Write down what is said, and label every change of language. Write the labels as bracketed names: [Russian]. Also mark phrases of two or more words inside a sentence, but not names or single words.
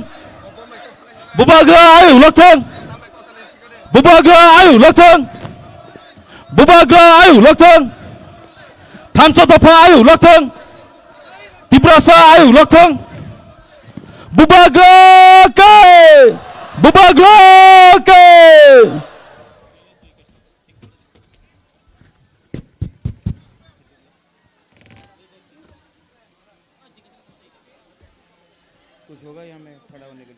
[Kok Borok] Bubagra ayu lotong. Bubagra ayu lotong. Bubagra ayu lotong. Tansotopa ayu lotong. Tiprasa ayu lotong. Bubagrake. Bubagrake. [Hindi] कुछ होगा यहाँ में खड़ा होने के लिए?